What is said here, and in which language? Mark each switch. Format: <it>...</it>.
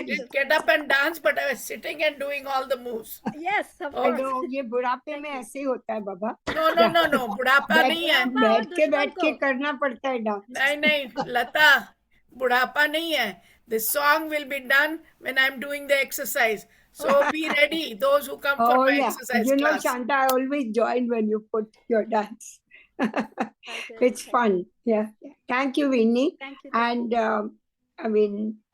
<en>I didn't get up and dance, but I was sitting and doing all the moves. Yes, of I know,</en> <hi>ये बुढ़ापे में ऐसे ही होता है बाबा।</hi> <en>No, no, no, no,</en> <hi>बुढ़ापा नहीं है। बैठ के करना पड़ता है डांस। नहीं नहीं लता, बुढ़ापा नहीं है।</hi> <en>The song will be done when I'm doing the exercise. So be ready, those who come for my exercise you know, class. Shanta, I always join when you put your dance. It's fun. Yeah. Thank you, Winnie. Thank you. And I mean,</en>